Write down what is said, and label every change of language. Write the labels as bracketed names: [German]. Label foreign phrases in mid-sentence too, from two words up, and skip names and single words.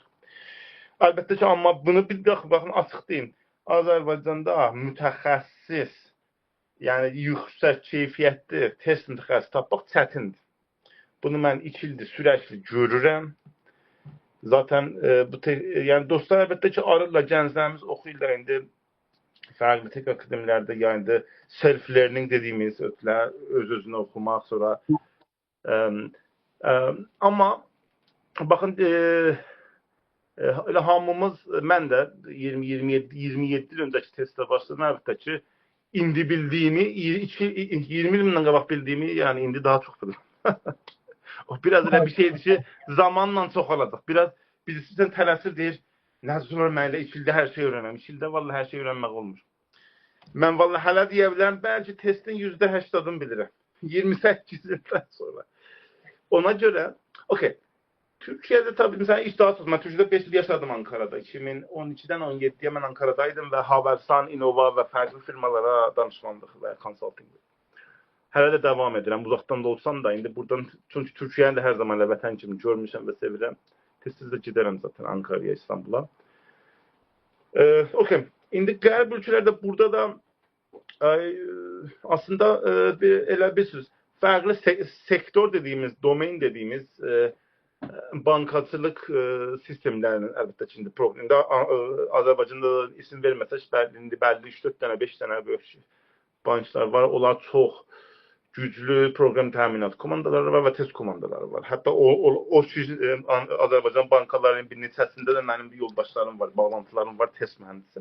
[Azerbaijani] Əlbəttə ki, amma bunu bir baxın, açıq deyim, Azərbaycanda mütəxəssis, yəni yüksək keyfiyyətli test mütəxəssisi tapmaq çətindir. Bunu mən 2 ildir sürəkli görürəm. Zaten yəni dostlar əlbəttə ki, arırlar, gənclərimiz oxuyurlar indi fərqli tek akademilərdə, yəni self-learning dediyimiz öz-özünə oxumaq, sonra amma baxın, elə hamımız, mən də 27 il öncəki testlə başladım, əlbəttə ki, indi bildiyimi, 20 il bundan qabaq bildiyimi, yəni indi daha çox bilirəm. O biraz elə bir şeydir ki, zamanla çoxalacaq. Biraz birisi tələsir deyir, Nəzrun mən elə 2 ildə hər şey öyrənəm. 2 ildə vallahi hər şey öyrənmək olmur. Mən vallahi hələ deyə bilərəm, bəlkə testin %80'ını bilirəm. 28 ildən sonra. Ona görə, okey. [Turkish] Türkiye'de tabii mesela iş daha tutma. Türkiye'de 5 yıl yaşadım Ankara'da. 2012'den 17'ye ben Ankara'daydım ve Havelsan, Innova ve farklı firmalara [Azerbaijani] danışmanlıq və konsulting. Hələ də devam edirəm. Uzaqdan da olsam da indi buradan, çünki Türkiyəni də hər zaman elə vətən kimi görmüşəm və sevirəm. Tez-tez də gedərəm zaten Ankara'ya, İstanbul'a. Okey. İndi qərb ölkələrdə burada da aslında elə bir söz, [Turkish] farklı sektör dediğimiz, [Azerbaijani] domain dediğimiz bankacılık sistemlərinin əlbəttə ki, indi problemdə Azərbaycanda isim verməsək, indi bəlli 3-4 dənə, 5 dənə böyük banklar var. Onlar çox güclü proqram təminat komandaları var və test komandaları var. Hətta o Azərbaycan bankalarının bir neçəsində də mənim bir yoldaşlarım var, bağlantılarım var, test mühəndisi.